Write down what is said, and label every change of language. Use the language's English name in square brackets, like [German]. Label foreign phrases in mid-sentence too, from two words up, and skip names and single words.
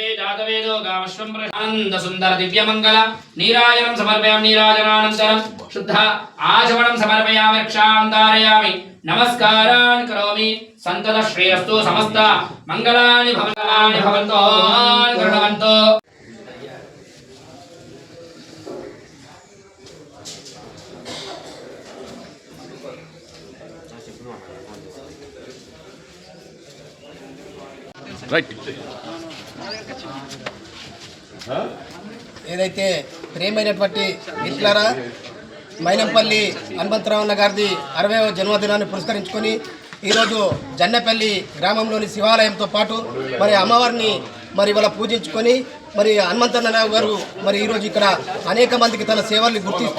[Sanskrit] जातवेदो गामश्वं प्रशानन्द सुन्दर दिव्यमङ्गल नीराजनं समर्पयामि नीराजनानन्तरं शुद्ध आचमनं समर्पयामि रक्षां धारयामि नमस्कारान् करोमि सन्तत श्रेयस्तु समस्त मङ्गलानि भवन्तु कृण्वन्तु [Telugu] రైట్ ఏదైతే ప్రేమైనటువంటి మిత్రులారా మైనంపల్లి హనుమంతరావు అన్న గారిది 60వ జన్మదినాన్ని పురస్కరించుకొని ఈరోజు జన్నపల్లి గ్రామంలోని శివాలయంతో పాటు మరి అమ్మవారిని మరి వాళ్ళ పూజించుకొని మరి హనుమంతరావు గారు మరి ఈరోజు ఇక్కడ అనేక మందికి తన సేవల్ని గుర్తిస్తూ